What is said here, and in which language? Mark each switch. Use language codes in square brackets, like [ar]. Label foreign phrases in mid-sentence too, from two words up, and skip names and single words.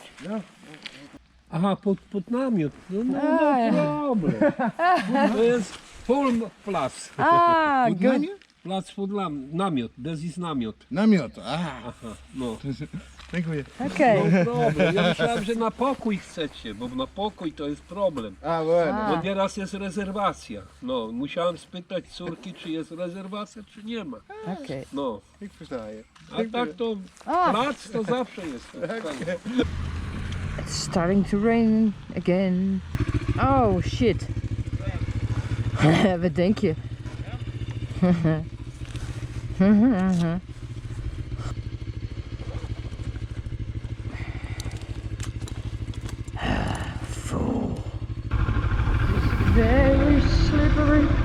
[nl] Ja. [pl] Aha, pod namiot. No A, ja. problem. To jest full plac. Ah, [nl] Goed [en] good. [pl] namje? Plac pod namiot. [nl] Dat is namiot. [pl] Namiot. Ah, Aha, no. dziękuję. [en] Okay. No problem. [pl] Ja myślałem, że na pokój chcecie, bo na pokój to jest problem. [es] Ah, bueno. A. [pl] Bo nieraz jest rezerwacja. No, musiałem spytać córki, czy jest rezerwacja, czy nie ma. [en] Okay. [pl] No, [nl] Ik versta je. [pl] a tak to Ah, plac to zawsze jest. [en] it's starting to rain again. Oh shit. [nl] Wat denk je? [en] Fool. It's very slippery.